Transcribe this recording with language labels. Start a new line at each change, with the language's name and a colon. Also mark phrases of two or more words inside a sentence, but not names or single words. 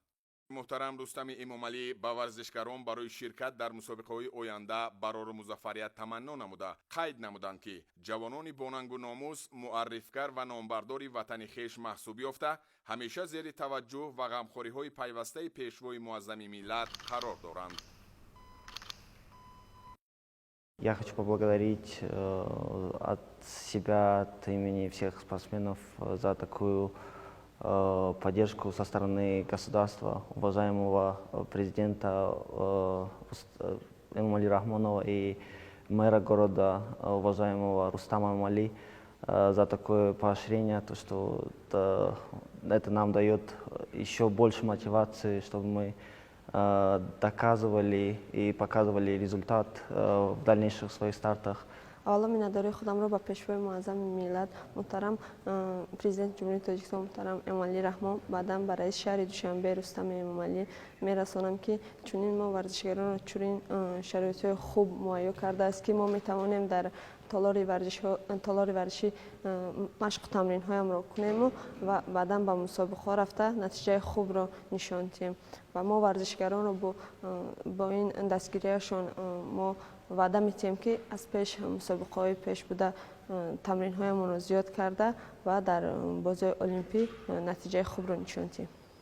Persian: محترم رستم امامعلی به ورزشکاران برای شرکت در مسابقه‌های آینده برای مظفریت تمنا نموده قید نمودند که جوانان باننگ و ناموس، معرفگر و نامبردار وطن خویش محسوب یافته همیشه زیر توجه و غمخوری‌های پیوسته پیشوای معظم ملت قرار دارند.
Russian: Я хочу поблагодарить от себя, от имени всех спортсменов за такую поддержку со стороны государства, уважаемого президента Эмомали Рахмонова и мэра города, уважаемого Рустама Эмомали, за такое поощрение, то, что это нам дает еще больше мотивации, чтобы мы доказывали и показывали результат в дальнейших своих стартах.
Persian: حالا مینداری خودم را به پیشوای معظم ملت محترم پرزیدنت جمهوری تاجیکستان محترم امامعلی رحمان بعداً به رئیس شهر دوشنبه رستم امامعلی میرسانم که چنین ما ورزشکاران را چنین شرایط خوب مهیا کرده است که ما میتوانیم در تالار ورزشی مشق و تمرین هایم را کنیم و بعداً به مسابقه رفته نتیجه خوب را نشان دهیم و ما ورزشکاران را با این دستگیریشان ما وعده میتیم که از پیش مسابقه های پیش بوده تمرین هایمون رو زیاد کرده و در بازی المپی نتیجه خوب رو نشان دهیم.